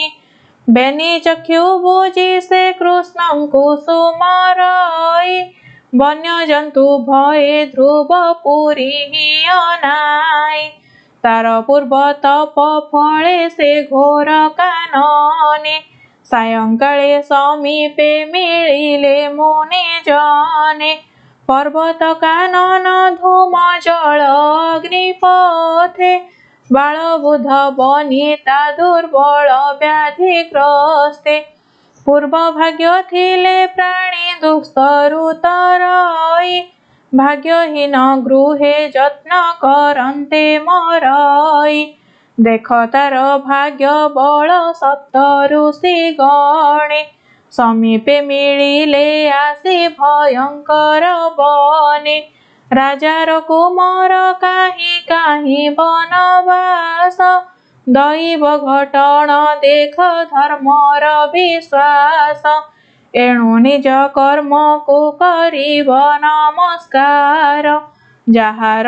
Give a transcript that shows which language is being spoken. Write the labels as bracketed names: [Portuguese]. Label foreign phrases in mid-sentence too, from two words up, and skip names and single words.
[Odia] ବେନି ଚକ୍ଷୁ ବୁଜି ସେ କୃଷ୍ଣଙ୍କୁ ସୁମରଇ, ବନ୍ୟଜନ୍ତୁ ଭୟେ ଧ୍ରୁବ ପୁରୀ ଅନାଇ। ତାର ପୂର୍ବ ତପ ଫଳେ ସେ ଘୋର କାନନେ, ସାୟଂକାଳେ ସମୀପେ ମିଳିଲେ ମୁନି ଜନେ। ପର୍ବତ କାନନ ଧୂମ ଜଳ ଅଗ୍ନିପଥେ ବାଳବୃଦ୍ଧ ବନିତା ଦୁର୍ବଳ ବ୍ୟାଧିଗ୍ରସ୍ତେ ପୂର୍ବ ଭାଗ୍ୟ ଥିଲେ ପ୍ରାଣୀ ଦୁସ୍ତରୁ ତରଇ ଭାଗ୍ୟହୀନ ଗୃହେ ଯତ୍ନ କରନ୍ତେ ମରଇ ଦେଖ ତାର ଭାଗ୍ୟ ବଳ ସପ୍ତ ଋଷି ଗଣେ ସମୀପେ ମିଳିଲେ ଆସି ଭୟଙ୍କର ବନେ ରାଜାର କୁମାର କାହିଁ କାହିଁ ବନବାସ ଦୈବ ଘଟଣ ଦେଖ ଧର୍ମର ବିଶ୍ୱାସ ଏଣୁ ନିଜ କର୍ମ କୋ କରିବ ନମସ୍କାର ଯାହାର